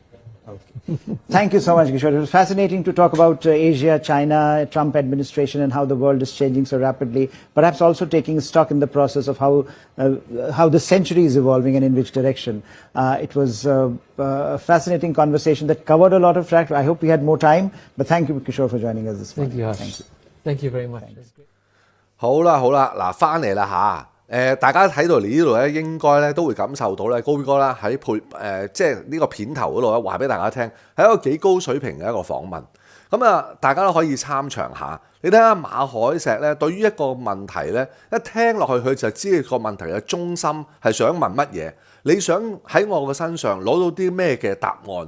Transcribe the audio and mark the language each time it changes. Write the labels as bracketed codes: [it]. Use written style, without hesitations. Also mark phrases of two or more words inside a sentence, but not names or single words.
[en] Thank you so much, Kishore. It was fascinating to talk about Asia, China, Trump administration, and how the world is changing so rapidly. Perhaps also taking stock in the process of how the century is evolving and in which direction. It was a fascinating conversation that covered a lot of track. I hope we had more time, but thank you, Kishore, for joining us this morning. Thank you, Harsh. Thank you very much. [yue] 好啦，嗱，翻嚟啦嚇。大家睇到嚟呢度咧，應該咧都會感受到咧，高 B 哥啦喺即係呢個片頭嗰度咧，話俾大家聽，係一個幾高水平嘅一個訪問。咁啊，大家都可以參詳下。你睇下馬凱碩咧，對於一個問題咧，一聽落去佢就知個問題嘅中心係想問乜嘢，你想喺我嘅身上攞到啲咩嘅答案。